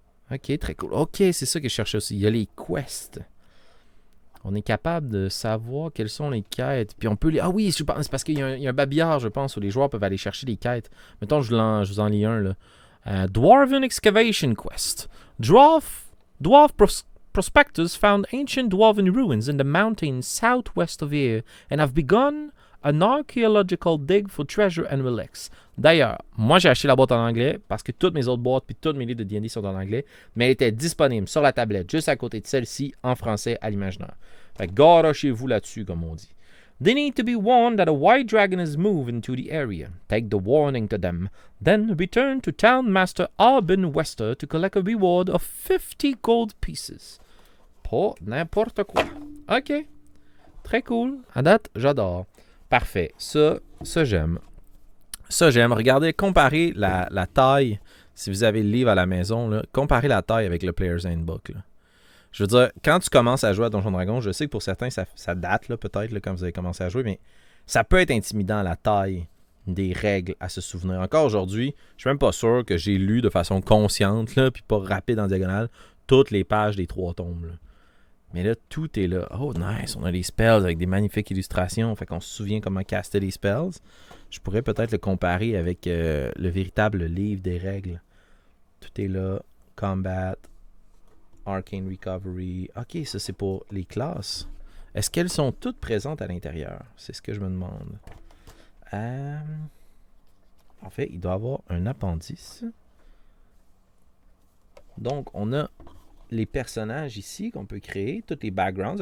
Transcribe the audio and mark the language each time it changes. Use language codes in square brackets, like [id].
[fr] Ok, très cool. Ok, c'est ça que je cherchais aussi. Il y a les quests. On est capable de savoir quelles sont les quêtes. Puis on peut les... Ah oui, c'est parce qu'il y a un babillard, je pense, où les joueurs peuvent aller chercher les quêtes. Mettons, je vous en lis un, là. [en] Dwarven Excavation Quest. Dwarf prospectors found ancient dwarven ruins in the mountains southwest of here and have begun an archaeological dig for treasure and relics. [fr] D'ailleurs, moi j'ai acheté la boîte en anglais parce que toutes mes autres boîtes puis tous mes livres de D&D sont en anglais, mais elle était disponible sur la tablette juste à côté de celle-ci en français à l'imaginaire. Fait que garochez-vous là-dessus, comme on dit. [en] They need to be warned that a white dragon has moved into the area. Take the warning to them. Then return to Town Master Arben Wester to collect a reward of 50 gold pieces. [fr] Pas n'importe quoi. OK. Très cool. À date, j'adore. Parfait. Ça j'aime. Ça, j'aime. Regardez, comparez la taille. Si vous avez le livre à la maison, là, comparez la taille avec le Player's Handbook. Là. Je veux dire, quand tu commences à jouer à Donjon Dragon, je sais que pour certains, ça date là, peut-être là, quand vous avez commencé à jouer, mais ça peut être intimidant la taille des règles à se souvenir. Encore aujourd'hui, je suis même pas sûr que j'ai lu de façon consciente, là, puis pas rapide en diagonale, toutes les pages des 3 tomes. Là. Mais là, tout est là. Oh, nice, on a les spells avec des magnifiques illustrations, fait qu'on se souvient comment caster les spells. Je pourrais peut-être le comparer avec le véritable livre des règles. Tout est là. [en] Combat, Arcane Recovery. [fr] Ok, ça c'est pour les classes. Est-ce qu'elles sont toutes présentes à l'intérieur? C'est ce que je me demande. En fait, il doit y avoir un appendice. Donc, on a les personnages ici qu'on peut créer. Tous les backgrounds.